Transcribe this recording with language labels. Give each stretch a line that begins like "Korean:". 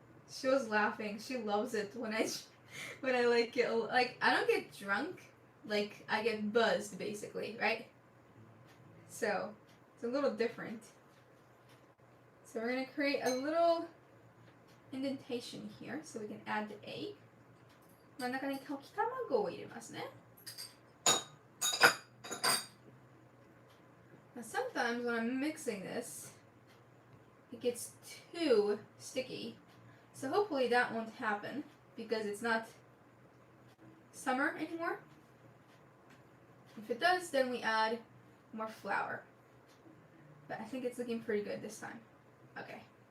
English: She was laughing. She loves it when I like get like I don't get drunk, like I get buzzed basically, right? So it's a little different. So we're going to create a little indentation here so we can add the egg.
Japanese: 真ん中に溶き卵を入れますね。
English: Now sometimes when I'm mixing this, it gets too sticky. So hopefully that won't happen because it's not summer anymore. If it does, then we add more flour. But I think it's looking pretty good this time. Okay.